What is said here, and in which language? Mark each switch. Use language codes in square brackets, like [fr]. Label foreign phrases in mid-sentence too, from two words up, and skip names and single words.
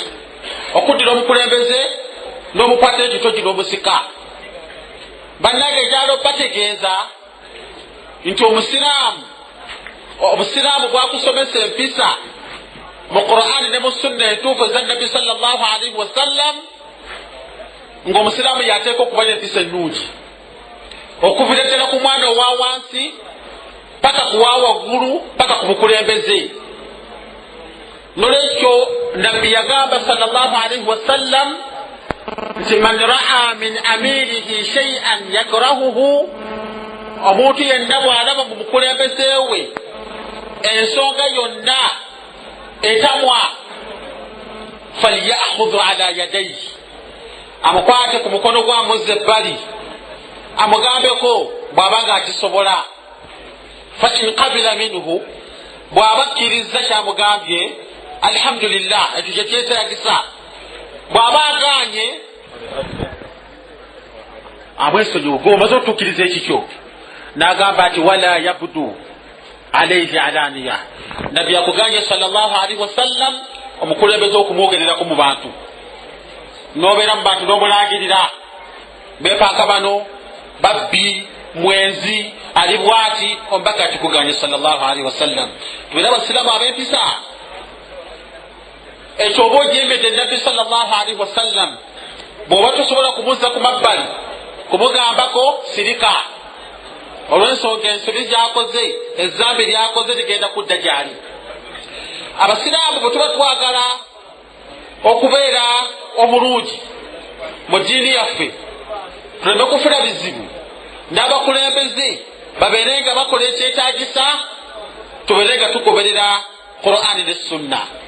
[lg] okuddira omukulembeze n'omukwata ekitogi n'omusika. bannange ekyalo bategeeza nti obusiraamu bwakusomesa empisa mu Qur'ani ne mu sunna entuufu eza nabbi [ar] صلى الله عليه وسلم, [lg] ng'omusiraamu yateeka okuba n'empisa ennungi okuvira ddala ku mwana owa wansi paka ku wa waggulu paka ku mukulembeze. nolwekyo nabbi yagamba [ar] صلى الله عليه وسلم [lg] nti [ar] من رأى من أميره شيئا يكرهه, [lg] omuntu yenna bw'alaba mu mukulembeze we ensonga yonna etamwa, [ar] فليأخذ على يديه, [lg] amukwate ku mukono gw'amuzza ebbali amugambeko bw'abanga akisobola. [ar] فإن قبل منه, [lg] bw'aba akkiriza kyamugambye alhamdulillah, ekyo kye kyetagisa. bw'aba agaanye amwesonyiwa omaze otukkiriza ekikyo, n'agamba ati [ar] ولا يبدو عليه علانية. [lg] nabbi yakuganye [ar] صلى الله عليه وسلم [lg] omukulembeze okumwogererako mu bantu, n'obeera mu bantu n'omulangirira beepanka bano babbi mwenzi ali bwati, omubaka atikuganye [ar] صلى الله عليه وسلم. [lg] tubeera abasiraamu ab'empisa. ekyo oba ojembedde nabbi [ar] صلى الله عليه وسلم, [lg] bw'oba tosobola kumuzza ku mabbali kumugambako sirika olw'ensonga ensobi gyakoze, ezzambi lyakoze ligenda kudda gyali. abasiraamu bwe tuba twagala okubeera omulungi mu ddiini yaffe, tuleme kufuna bizibu, n'abakulembeze babeerenga bakola ekyetaagisa, tubeerenga tugoberera Qur'ani ne sunna.